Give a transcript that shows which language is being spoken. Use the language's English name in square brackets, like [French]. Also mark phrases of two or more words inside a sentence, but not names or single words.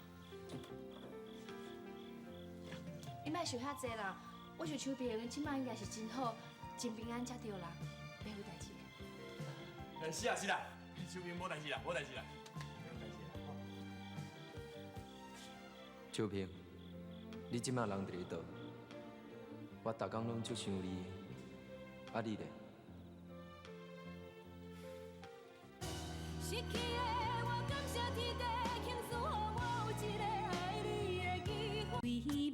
[Min Nan Chinese] 你莫想遐济啦，我想秋萍即摆应该是真好，真平安才对啦，袂有代志的。是啊是啦，秋萍无代志啦，无代志啦。秋萍，你即摆人伫咧倒？我逐工拢足想你，啊你咧？失去的我感谢天地，倾诉予我有一个爱你的机会。